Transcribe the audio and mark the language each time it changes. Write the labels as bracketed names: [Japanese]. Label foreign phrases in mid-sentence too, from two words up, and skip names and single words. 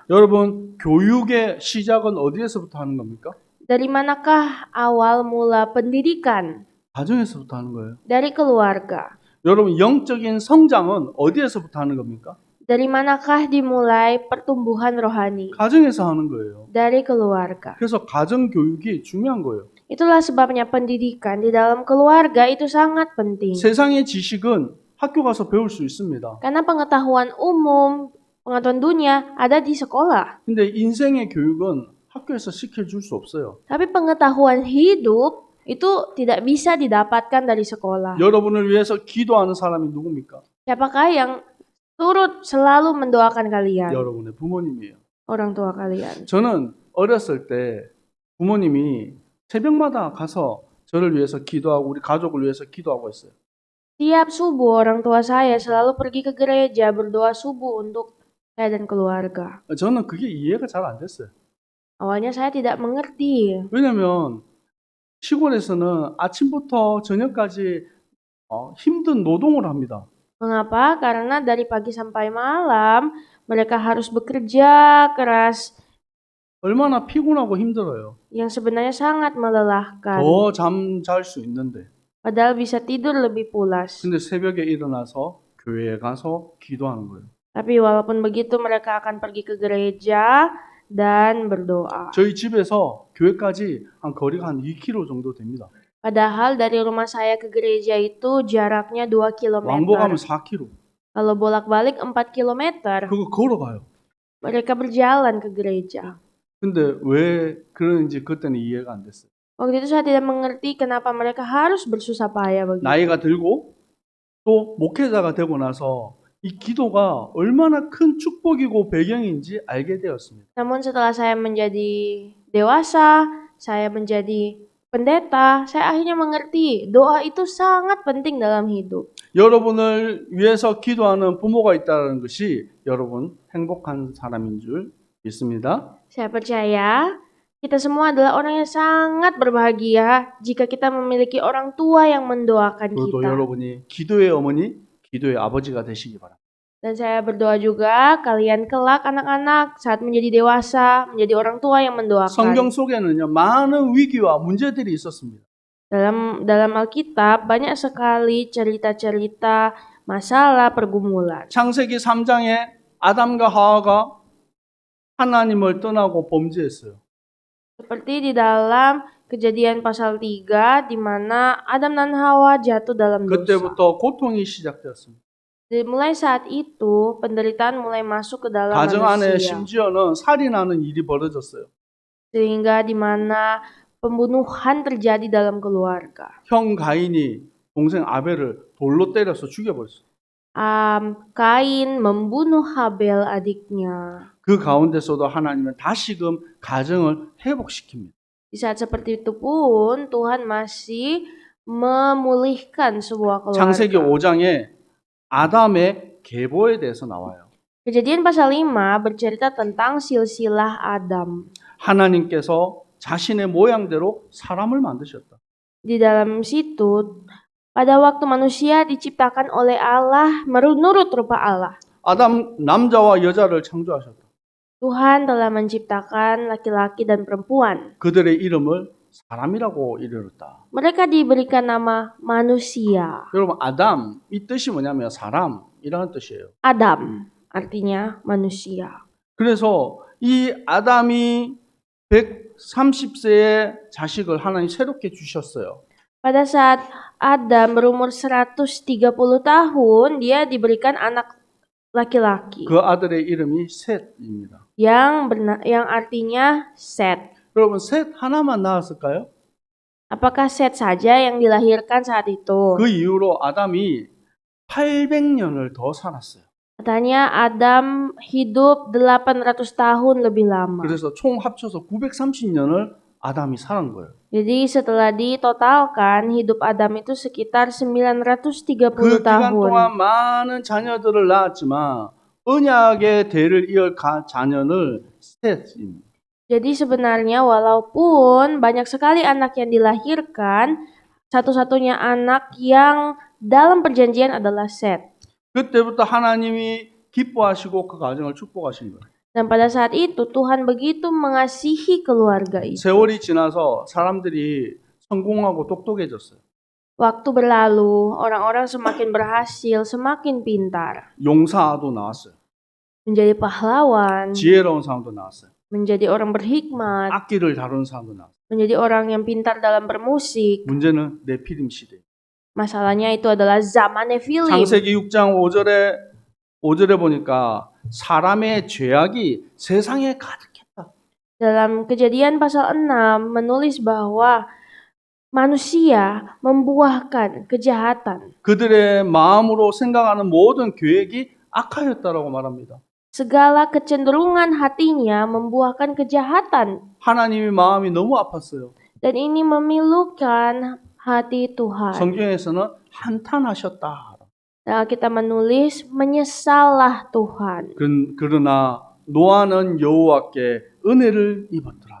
[Korean] 여러분 교육의 시작은 어디에서부터 하는 겁니까? [Indonesian] Dari manakah awal mula pendidikan? [Korean] 가정에서부터 하는 거예요. [Indonesian] Dari keluarga. [Korean] 여러분 영적인 성장은 어디에서부터 하는 겁니까? [Indonesian] Dari manakah dimulai pertumbuhan rohani? [Korean] 가정에서 하는 거예요. [Indonesian] Dari keluarga. [Korean] 그래서 가정 교육이 중요한 거예요. [Indonesian] Itulah sebabnya pendidikan di dalam keluarga itu sangat penting. [Korean] 세상의 지식은 학교 가서 배울 수 있습니다. [Indonesian] Karena pengetahuan umum, pengetahuan dunia ada di sekolah. [Korean] 근데 인생의 교육은 학교에서 시켜줄 수 없어요. [Indonesian] Tapi pengetahuan hidup itu tidak bisa didapatkan dari sekolah. [Korean] 여러분을 위해서 기도하는 사람이 누굽니까? [Indonesian] Siapakah yang turut selalu mendoakan kalian? [Korean] 여러분의 부모님이에요. [Indonesian] Orang tua kalian. [Korean] 저는 어렸을 때 부모님이 새벽마다 가서 저를 위해서 기도하고 우리 가족을 위해서 기도하고 했어요. [Indonesian] Tiap subuh orang tua saya selalu pergi ke gereja berdoa subuh untuk saya dan keluarga. [Korean] 저는 그게 이해가 잘 안 됐어요. [Indonesian] Awalnya saya tidak mengerti. [Korean] 왜냐면 시골에서는 아침부터 저녁까지 힘든 노동을 합니다. [Indonesian] Mengapa? Karena dari pagi sampai malam mereka harus bekerja keras [Korean] 얼마나 피곤하고 힘들어요. [Indonesian] yang sebenarnya sangat melelahkan. [Korean] 더 잠 잘 수 있는데. [Indonesian] Padahal bisa tidur lebih pulas. [Korean] 근데 새벽에 일어나서 교회에 가서 기도하는 거예요. [Indonesian] Tapi walaupun begitu mereka akan pergi ke gereja dan berdoa. [Korean] 저희 집에서 교회까지 한 거리가 한 2km 정도 됩니다. [Indonesian] Padahal dari rumah saya ke gereja itu jaraknya 2 [Korean] 왕복하면 [Indonesian] km. [Korean] 4km. [Indonesian] Kalau bolak-balik 4 km, [Korean] 그거 걸어가요. [Indonesian] mereka berjalan ke gereja. [Korean] 근데 왜 그런지 그때는 이해가 안 됐어요. [Indonesian] Waktu itu saya tidak mengerti kenapa mereka harus bersusah payah begitu. [Korean] 나이가 들고 또 목회자가 되고 나서 이 기도가 얼마나 큰 축복이고 배경인지 알게 되었습니다. [Indonesian] Namun setelah saya menjadi dewasa, saya menjadi pendeta, saya akhirnya mengerti doa itu sangat penting dalam hidup. [Korean] 여러분을 위해서 기도하는 부모가 있다는 것이 여러분 행복한 사람인 줄 믿습니다. [Indonesian] Saya percaya kita semua adalah orang yang sangat berbahagia jika kita memiliki orang tua yang mendoakan [Korean] 그리고 [Indonesian] kita. [Korean] 여러분이 기도의 어머니, 기도의 아버지가 되시기 바랍니다. [Indonesian] Dan saya berdoa juga kalian kelak anak-anak saat menjadi dewasa menjadi orang tua yang mendoakan. [Korean] 성경 속에는요 많은 위기와 문제들이 있었습니다. [Indonesian] Dalam Alkitab banyak sekali cerita-cerita masalah pergumulan. [Korean] 창세기 3장에 아담과 하와가 하나님을 떠나고 범죄했어요. [Indonesian] Seperti di dalam Kejadian pasal 3 di mana Adam dan Hawa jatuh dalam dosa. [Korean] 그때부터 고통이 시작되었습니다. [Indonesian] Mulai saat itu penderitaan mulai masuk ke dalam [Korean] 가정 안에 [Indonesian] manusia. [Korean] 심지어는 살인하는 일이 벌어졌어요. [Indonesian] Sehingga di mana pembunuhan terjadi dalam keluarga. [Korean] 형 가인이 동생 아벨을 돌로 때려서 죽여버렸어요. [Indonesian] Kain membunuh Habel adiknya. [Korean] 그 가운데서도 하나님은 다시금 가정을 회복시킵니다. [Indonesian] Di saat seperti itu pun Tuhan masih memulihkan sebuah [Korean] 창세기 [Indonesian] keluarga. [Korean] 5장에 아담의 계보에 대해서 나와요. [Indonesian] Kejadian pasal 5 bercerita tentang silsilah Adam. [Korean] 하나님께서 자신의 모양대로 사람을 만드셨다. [Indonesian] Di dalam situ pada waktu manusia diciptakan oleh Allah menurut rupa Allah. [Korean] 아담 남자와 여자를 창조하셨다. [Indonesian] Tuhan telah menciptakan laki-laki dan perempuan. [Korean] 그들의 이름을 사람이라고 이르렀다. [Indonesian] Mereka diberikan nama manusia. [Korean] 여러분 아담 이 뜻이 뭐냐면 사람이라는 뜻이에요. [Indonesian] Adam artinya manusia. [Korean] 그래서 이 아담이 130세의 자식을 하나님 새롭게 주셨어요. [Indonesian] Pada saat Adam berumur 130 tahun, dia diberikan anak laki-laki [Korean] 그 아들의 이름이 셋입니다. [Indonesian] yang artinya Set. [Korean] 여러분 셋 하나만 낳았을까요? [Indonesian] Apakah Set saja yang dilahirkan saat itu? [Korean] 그 이후로 아담이 800년을 더 살았어요. [Indonesian] Katanya Adam hidup 800 tahun lebih lama. [Korean] 그래서 총 합쳐서 930년을 아담이 살은 거예요. [Indonesian] Jadi setelah ditotalkan hidup Adam itu sekitar 930 [Korean] 그 기간 [Indonesian] tahun. [Korean] 동안 많은 자녀들을 낳았지만 언약의 대를 이을 자녀는 셋입니다. [Indonesian] Jadi sebenarnya walaupun banyak sekali anak yang dilahirkan, satu-satunya anak yang dalam perjanjian adalah Set. [Korean] 그때부터 하나님이 기뻐하시고 그 가정을 축복하신 거예요. [Indonesian] Dan pada saat itu Tuhan begitu mengasihi keluarga itu. [Korean] 세월이 지나서 사람들이 성공하고 똑똑해졌어요. [Indonesian] Waktu berlalu, orang-orang semakin berhasil, semakin pintar. [Korean] 용사도 나왔어요. [Indonesian] menjadi pahlawan, [Korean] 지혜로운 사람도 나왔어요. [Indonesian] menjadi orang berhikmat, [Korean] 악기를 다루는 사람도 나왔어요. [Indonesian] menjadi orang yang pintar dalam bermusik. [Korean] 문제는 네피림 시대. [Indonesian] Masalahnya itu adalah zaman Nephilim. [Korean] 창세기 6장 5절에 보니까 사람의 죄악이 세상에 가득했다. [Indonesian] Dalam Kejadian pasal 6 menulis bahwa manusia membuahkan kejahatan. [Korean] 그들의 마음으로 생각하는 모든 계획이 악하였다라고 말합니다. [Indonesian] Segala kecenderungan hatinya membuahkan kejahatan. [Korean] 하나님의 마음이 너무 아팠어요. [Indonesian] Dan ini memilukan hati Tuhan. [Korean] 성경에서는 한탄하셨다. [Indonesian] Nah, kita menulis menyesallah Tuhan. [Korean] 그러나 노아는 여호와께 은혜를 입었더라.